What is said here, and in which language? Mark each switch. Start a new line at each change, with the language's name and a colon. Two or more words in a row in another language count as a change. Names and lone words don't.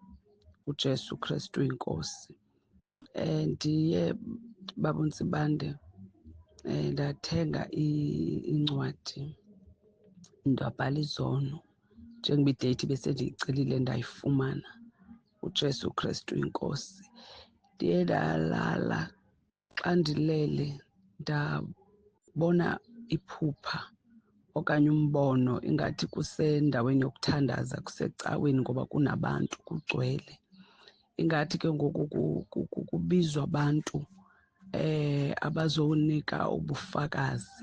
Xhosa: uJesu Kristu inkosi. Ndiye baba Ntsibande, ndathenga incwadi, ndabhala izono njengoba idate bese ndiyicelile ndayifumana. uJesu Kristu inkosi. Ndiye ndalala, xa ndilele ndabona iphupha okanye umbono ingathi kusendaweni yokuthandaza, kusecaweni ngoba kunabantu, kugcwele. Ingathi ke ngoku kubizwa abantu abazonika ubufakazi.